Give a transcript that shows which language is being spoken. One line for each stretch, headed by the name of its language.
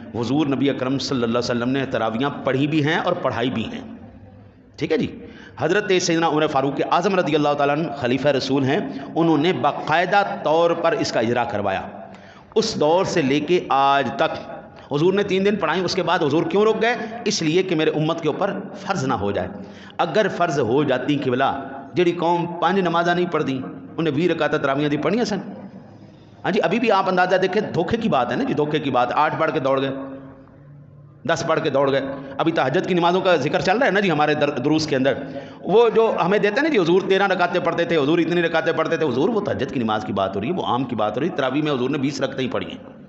Urdu: حضور نبی اکرم صلی اللہ علیہ وسلم نے تراویحاں پڑھی بھی ہیں اور پڑھائی بھی ہیں, ٹھیک ہے جی. حضرت سیدنا عمر فاروق اعظم رضی اللہ تعالیٰ عنہ خلیفہ رسول ہیں, انہوں نے باقاعدہ طور پر اس کا اجرا کروایا. اس دور سے لے کے آج تک حضور نے 3 دن پڑھائیں, اس کے بعد حضور کیوں رک گئے؟ اس لیے کہ میرے امت کے اوپر فرض نہ ہو جائے.
Punjabi: اگر فرض ہو جاتی کہ بلا جڑی قوم 5 نمازاں نہیں پڑھ دی, انہیں 20 رکعتاں تراویحاں دی پڑھنیاں سن.
Urdu: ہاں جی, ابھی بھی آپ اندازہ دیکھیں, دھوکے کی بات ہے نا جی, دھوکے کی بات. 8 پڑھ کے دوڑ گئے, 10 پڑھ کے دوڑ گئے. ابھی تہجد کی نمازوں کا ذکر چل رہا ہے نا جی ہمارے دروس کے اندر, وہ جو ہمیں دیتے ہیں نا جی حضور 13 رکعتیں پڑھتے تھے, حضور اتنی رکعتیں پڑھتے تھے. حضور وہ تہجد کی نماز کی بات ہو رہی ہے, وہ عام کی بات ہو رہی ہے. تراویح میں حضور نے 20 رکعتیں ہی پڑھی ہیں.